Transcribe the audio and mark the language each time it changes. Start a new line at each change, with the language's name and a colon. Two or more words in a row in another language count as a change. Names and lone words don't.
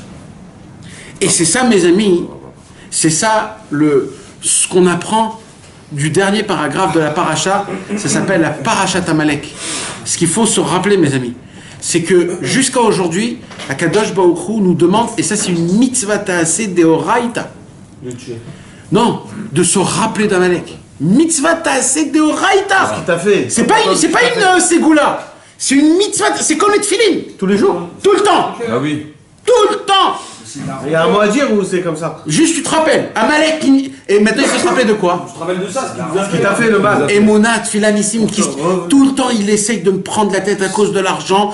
French: Et c'est ça, mes amis, c'est ça ce qu'on apprend du dernier paragraphe de la paracha, ça s'appelle la parachat Amalek. Ce qu'il faut se rappeler, mes amis, c'est que jusqu'à aujourd'hui,
Hebrew: הקדוש ברוך הוא
French: nous demande, et ça c'est une
Hebrew: מצוות עשה דאורייתא.
French: Non, de se rappeler d'Amalek.
Hebrew: מצוות עשה דאורייתא.
French: Tout à fait. C'est pas une ségoula. C'est une mitzvah, c'est comme les tefilin. Tous les jours. Tout le temps. Ah oui. Tout le temps. Il y a un mot à dire ou c'est comme ça? Juste tu te rappelles. Amalek, et maintenant il faut se rappeler de quoi? Je te rappelle de ça, Ce qui t'a fait le mal.
Hebrew: אמונה, תפילניסים,
French: tout le temps il essaye de me prendre la tête à cause de l'argent.